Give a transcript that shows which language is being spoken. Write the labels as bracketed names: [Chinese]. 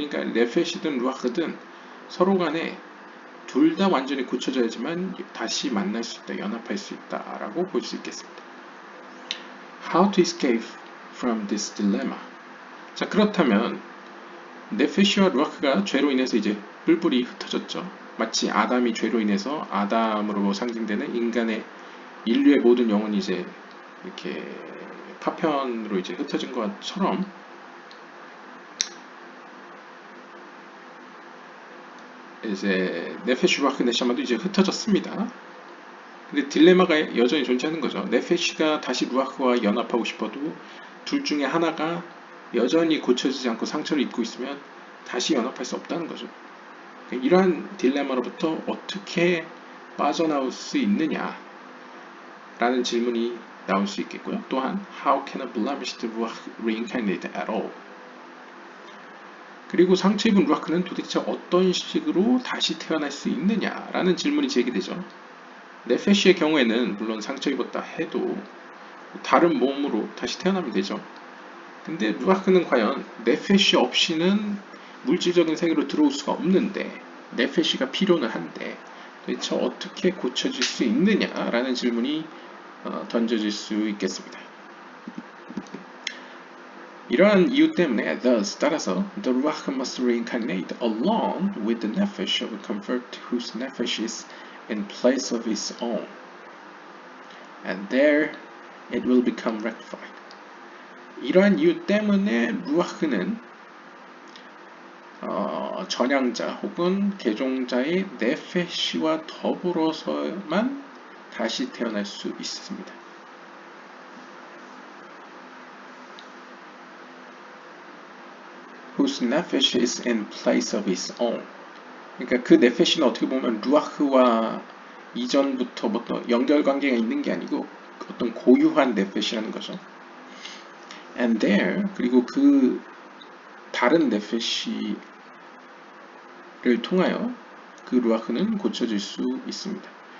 [Korean] 그러니까 네페시든 루아흐든 서로 간에 둘 다 완전히 고쳐져야지만 다시 만날 수 있다, 연합할 수 있다라고 볼 수 있겠습니다. [English] How to escape from this dilemma? [Korean] 자, 그렇다면 네페시와 루아흐가 죄로 인해서 이제 뿔뿔이 흩어졌죠. 마치 아담이 죄로 인해서 아담으로 상징되는 인류의 모든 영혼이 이제 이렇게 파편으로 이제 흩어진 것처럼 이제 네페시 루아흐 네샤마도 이제 흩어졌습니다. 근데 딜레마가 여전히 존재하는 거죠. 네페시가 다시 루아흐와 연합하고 싶어도 둘 중에 하나가 여전히 고쳐지지 않고 상처를 입고 있으면 다시 연합할 수 없다는 거죠. 이러한 딜레마로부터 어떻게 빠져나올 수 있느냐 라는 질문이 나올 수 있겠고요. 또한 [English] How can a blemished ruach reincarnate at all? [Korean] 그리고 상처 입은 루아크는 도대체 어떤 식으로 다시 태어날 수 있느냐라는 질문이 제기되죠. 네페시의 경우에는 물론 상처 입었다 해도 다른 몸으로 다시 태어나면 되죠. 근데 루아크는 과연 네페시 없이는 물질적인 세계로 들어올 수가 없는데 네페시가 필요는 한데 도대체 어떻게 고쳐질 수 있느냐라는 질문이 던져질 수 있겠습니다. 이러한 이유 때문에 [English] thus [Korean] 따라서 [English] the ruach must reincarnate along with the nefesh of a convert whose nefesh is in place of his own, and there it will become rectified. [Korean] 이러한 이유 때문에 루아흐는 전향자 혹은 개종자의 네페시와 더불어서만 다시 태어날 수 있습니다. [English] whose nefesh is in place of his own. [Korean] 그러니까 그 네페시는 어떻게 보면 루아흐와 이전부터 연결관계가 있는 게 아니고 어떤 고유한 네페시라는 거죠. [English] And there, [Korean] 그리고 그 다른 네페시를 통하여 그 루아흐는 고쳐질 수 있습니다.